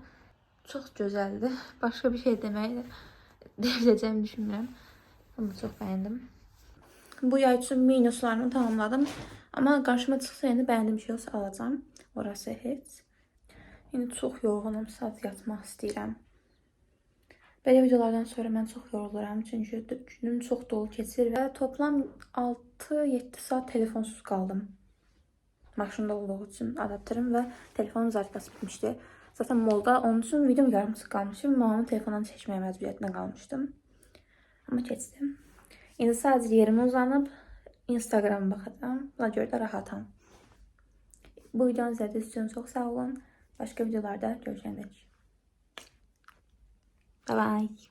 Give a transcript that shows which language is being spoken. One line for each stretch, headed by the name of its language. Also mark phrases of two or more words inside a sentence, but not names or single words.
Turkish: Çok güzeldi. Başka bir şey diyebileceğimi düşünmüyorum. Bunu çok beğendim. Bu yay için minuslarımı tamamladım. Ama karşıma çıksa yine beğendiğim şey olsa alacağım. Orası hiç. Yine çok yorğunum.
Azerbaijani: Saat yatmaq istəyirəm. Belə videolardan sonra mən çox yoruluram. Çünkü günüm çok dolu keçir və toplam 6-7 saat telefonsuz qaldım.
Turkish: Maşında olduğu için adaptörüm ve telefonun zarfası bitmişti.
Azerbaijani: Zaten molda onun için videom yarımçıq qalmışım. Mamamın telefondan çəkməyə məcburiyyətində qalmışdım. Ama keçdim.
Turkish: İndi sadece yerime uzanıp Instagram'a bakacağım.
Azerbaijani: Buna göre de rahatam.
Turkish: Bu videonun izlediğiniz için çok sağ olun. Başka videolarda görüşene dek.
English: Bye bye.